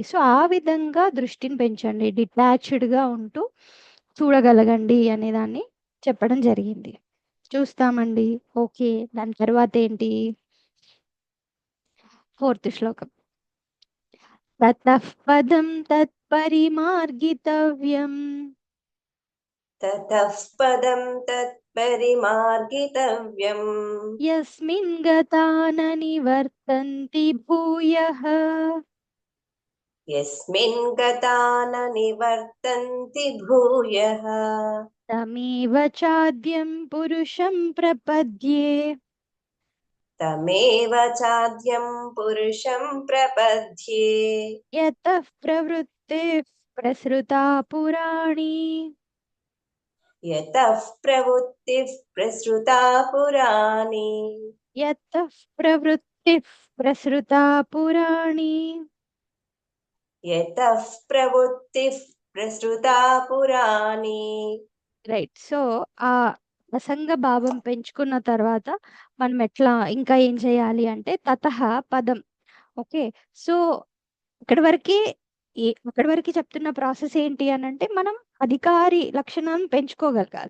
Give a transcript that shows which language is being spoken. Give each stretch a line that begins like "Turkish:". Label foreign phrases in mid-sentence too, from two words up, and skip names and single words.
Telugu: సో ఆ విధంగా దృష్టిని పెంచండి, డిటాచ్డ్ గా ఉంటూ చూడగలగండి అనే దాన్ని చెప్పడం జరిగింది. చూస్తామండి. ఓకే, దాని తర్వాత ఏంటి, 4th శ్లోకం.
Sanskrit: తతః పదం తత్పరిమార్గితవ్యం ततः पदं तत्परिमार्गितव्यम् యస్మిన్ గతా న నివర్తంతి భూయః यस्मिन् गता न निवर्तन्ति भूयः తమేవ చాద్యం పురుషం ప్రపద్యే तमेव चाद्यं पुरुषं प्रपद्ये యతః ప్రవృత్తిః ప్రసృతా పురాణి यतः प्रवृत्तिः प्रसृता पुराणी యతః ప్రవృత్తిః ప్రసృతా పురాణి. यतः प्रवृत्तिः प्रसृता पुराणी
Telugu: రైట్. సో ఆ అసంగ భావం పెంచుకున్న తర్వాత మనం ఎట్లా ఇంకా ఏం చేయాలి అంటే,
Sanskrit: తతః పదం.
Telugu: ఓకే. సో ఇక్కడి వరకు చెప్తున్న ప్రాసెస్ ఏంటి అని అంటే, మనం అధికారి లక్షణాన్ని పెంచుకోగలగాలి.